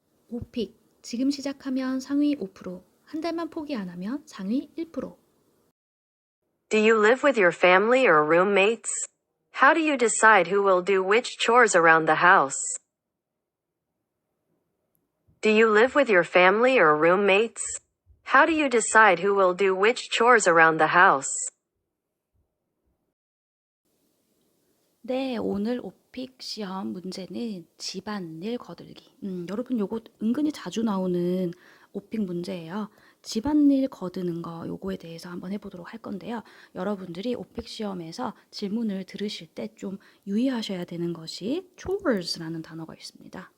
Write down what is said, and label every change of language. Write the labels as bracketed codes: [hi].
[ko] 오픽, 지금 시작하면 상위 5%, 한 달만 포기 안 하면 상위 1%. [en] Do you live with your family or roommates? How do you decide who will do which chores around the house? Do you live with your family or roommates? How do you decide who will do which chores around the house? [ko] 네, 오늘 오픽 시험 문제는 집안일 거들기. 여러분 요거 은근히 자주 나오는 오픽 문제예요. 집안일 거드는 거 요거에 대해서 한번 해보도록 할 건데요. 여러분들이 오픽 시험에서 질문을 들으실 때 좀 유의하셔야 되는 것이 chores라는 단어가 있습니다.